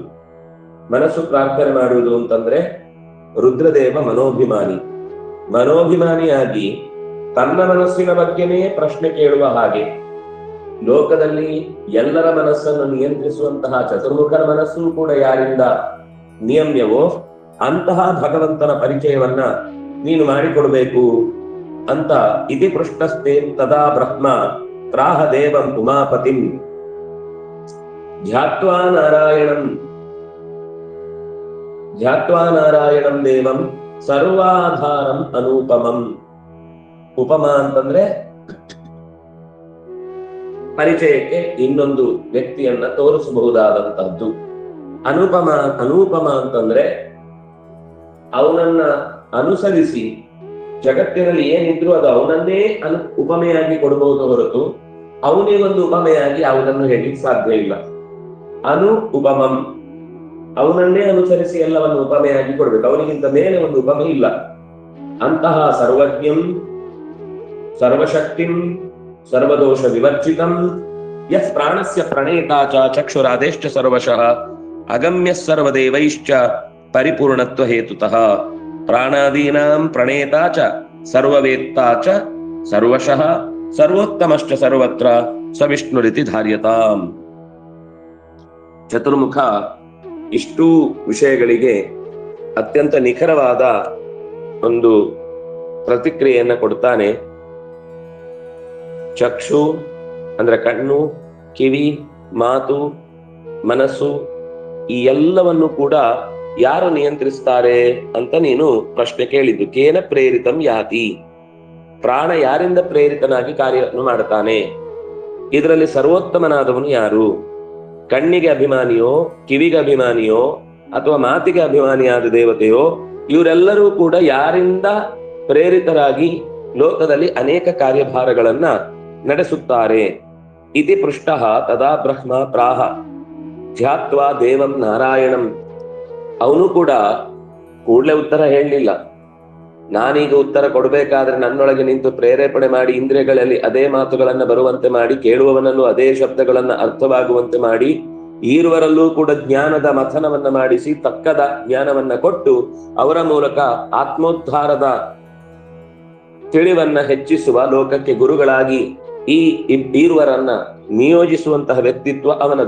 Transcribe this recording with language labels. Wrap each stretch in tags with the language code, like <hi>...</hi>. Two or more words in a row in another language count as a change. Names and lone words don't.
<kn>ಮನಸ್ಸು ಪ್ರಾರ್ಥನೆ ಮಾಡುವುದು ಅಂತಂದ್ರೆ ರುದ್ರದೇವ ಮನೋಭಿಮಾನಿಯಾಗಿ ತನ್ನ ಮನಸ್ಸಿನ ಬಗ್ಗೆನೇ ಪ್ರಶ್ನೆ ಕೇಳುವ ಹಾಗೆ ಲೋಕದಲ್ಲಿ ಎಲ್ಲರ ಮನಸ್ಸನ್ನು ನಿಯಂತ್ರಿಸುವಂತಹ ಚತುರ್ಮುಖರ ಮನಸ್ಸು ಕೂಡ ಯಾರಿಂದ ನಿಯಮ್ಯವೋ ಅಂತಹ ಭಗವಂತನ ಪರಿಚಯವನ್ನ ನೀನು ಮಾಡಿಕೊಡ್ಬೇಕು ಅಂತ</kn> <sa>ಇತಿ ಪೃಷ್ಟಸ್ಥೆ ತದಾ ಬ್ರಹ್ಮ ಪ್ರಾಹ ದೇವಂ ಉಮಾಪತಿಂ ಧ್ಯಾತ್ವಾ ನಾರಾಯಣಂ ದೇವಂ ಸರ್ವಾಧಾರಂ ಅನೂಪಮಂ.</sa> <kn>ಉಪಮ ಅಂತಂದ್ರೆ ಪರಿಚಯಕ್ಕೆ ಇನ್ನೊಂದು ವ್ಯಕ್ತಿಯನ್ನ ತೋರಿಸಬಹುದಾದಂತಹದ್ದು. ಅನೂಪಮ ಅಂತಂದ್ರೆ ಅವನನ್ನ ಅನುಸರಿಸಿ ಜಗತ್ತಿನಲ್ಲಿ ಏನಿದ್ರು ಅದು ಅವನನ್ನೇ ಉಪಮೆಯಾಗಿ ಕೊಡಬಹುದು ಹೊರತು ಅವನೇ ಒಂದು ಉಪಮೆಯಾಗಿ ಯಾವುದನ್ನು ಹೇಳಲಿಕ್ಕೆ ಸಾಧ್ಯ ಇಲ್ಲ. ಉಪಮಂ ಅವನನ್ನೇ ಅನುಸರಿಸಿ ಎಲ್ಲವನ್ನು ಉಪಮೆಯಾಗಿ ಕೊಡ್ಬೇಕು, ಅವನಿಗಿಂತ ಮೇಲೆ ಒಂದು ಉಪಮೆ ಇಲ್ಲ.</kn> <sa>ಅಂತಹ ಸರ್ವಜ್ಞಂ ಸರ್ವಶಕ್ತಿಂ ಸರ್ವದೋಷ ವಿವರ್ಜಿತಂ ಯಸ್ ಪ್ರಾಣಸ್ಯ ಪ್ರಣೇತಾ ಚ ಚಕ್ಷುರಾದೇಶ್ಚ ಸರ್ವಶಃ ಅಗಮ್ಯ ಸರ್ವದೇವೈಶ್ಚ ಪರಿಪೂರ್ಣತ್ವ ಹೇತುತಃ ಪ್ರಾಣಾದೀನಾಂ ಪ್ರಣೇತಾ ಚ ಸರ್ವವೇತ್ತಾ ಚ ಸರ್ವಶಃ ಸರ್ವೋತ್ತಮಶ್ಚ ಸರ್ವತ್ರ ಸ ವಿಷ್ಣುರಿತಿ ಧಾರ್ಯತಾಂ.</sa> <kn>ಚತುರ್ಮುಖ ಇಷ್ಟೂ ವಿಷಯಗಳಿಗೆ ಅತ್ಯಂತ ನಿಖರವಾದ ಒಂದು ಪ್ರತಿಕ್ರಿಯೆಯನ್ನ ಕೊಡ್ತಾನೆ. ಚಕ್ಷು ಅಂದ್ರೆ ಕಣ್ಣು, ಕಿವಿ, ಮಾತು, ಮನಸ್ಸು ಈ ಎಲ್ಲವನ್ನು ಕೂಡ ಯಾರು ನಿಯಂತ್ರಿಸ್ತಾರೆ ಅಂತ ನೀನು ಪ್ರಶ್ನೆ ಕೇಳಿದ್ದು.</kn> <sa>ಕೇನ ಪ್ರೇರಿತಂ ಯಾತಿ,</sa> <kn>ಪ್ರಾಣ ಯಾರಿಂದ ಪ್ರೇರಿತನಾಗಿ ಕಾರ್ಯವನ್ನು ಮಾಡುತ್ತಾನೆ, ಇದರಲ್ಲಿ ಸರ್ವೋತ್ತಮನಾದವನು ಯಾರು? ಕಣ್ಣಿಗೆ ಅಭಿಮಾನಿಯೋ, ಕಿವಿಗೆ ಅಭಿಮಾನಿಯೋ, ಅಥವಾ ಮಾತಿಗೆ ಅಭಿಮಾನಿಯಾದ ದೇವತೆಯೋ, ಇವರೆಲ್ಲರೂ ಕೂಡ ಯಾರಿಂದ ಪ್ರೇರಿತರಾಗಿ ಲೋಕದಲ್ಲಿ ಅನೇಕ ಕಾರ್ಯಭಾರಗಳನ್ನ ನಡೆಸುತ್ತಾರೆ.</kn> <sa>ಇತಿ ಪೃಷ್ಟಃ ತದಾ ಬ್ರಹ್ಮ ಪ್ರಾಹ ಧ್ಯಾತ್ವಾ ದೇವಂ ನಾರಾಯಣಂ.</sa> <kn>ಅವನು ಕೂಡ ಕೂಡಲೇ ಉತ್ತರ ಹೇಳಲಿಲ್ಲ. ನಾನೀಗ ಉತ್ತರ ಕೊಡಬೇಕಾದ್ರೆ ನನ್ನೊಳಗೆ ನಿಂತು ಪ್ರೇರೇಪಣೆ ಮಾಡಿ ಇಂದ್ರಿಯಗಳಲ್ಲಿ ಅದೇ ಮಾತುಗಳನ್ನ ಬರುವಂತೆ ಮಾಡಿ, ಕೇಳುವವನಲ್ಲೂ ಅದೇ ಶಬ್ದಗಳನ್ನ ಅರ್ಥವಾಗುವಂತೆ ಮಾಡಿ, ಈರುವರಲ್ಲೂ ಕೂಡ ಜ್ಞಾನದ ಮಥನವನ್ನ ಮಾಡಿಸಿ ತಕ್ಕದ ಜ್ಞಾನವನ್ನ ಕೊಟ್ಟು ಅವರ ಮೂಲಕ ಆತ್ಮೋದ್ಧಾರದ ತಿಳಿವನ್ನ ಹೆಚ್ಚಿಸುವ, ಲೋಕಕ್ಕೆ ಗುರುಗಳಾಗಿ ಈ ಈರ್ವರನ್ನ ನಿಯೋಜಿಸುವಂತಹ ವ್ಯಕ್ತಿತ್ವ ಅವನದ್ದು.</kn>